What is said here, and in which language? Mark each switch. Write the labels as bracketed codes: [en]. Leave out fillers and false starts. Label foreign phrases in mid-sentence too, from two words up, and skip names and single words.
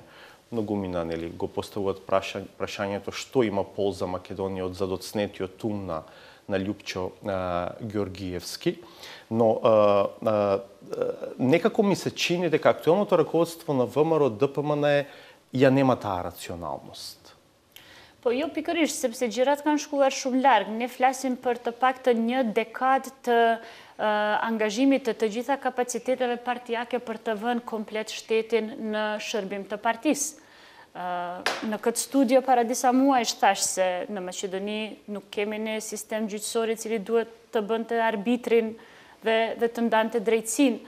[mk] Многумина го поставуваат прашањето што има полза Македонија од задоцнетиот ум на Љупчо Ѓоргиевски, но некако ми се чини дека актуелното раководство на ВМРО ДПМН ја нема таа рационалност. [sq] Po jo pikërisht, sepse gjërat kanë shkuar shumë larg. Ne flasim për të paktën një dekadë të angazhimit të gjitha kapaciteteve partijake për të vënë komplet shtetin në shërbim të partisë. Në këtë studio para disa muajsh thash se në Maqedoni nuk kemi një sistem gjyqësor i cili duhet të bënte arbitrin dhe të ndante drejtësinë.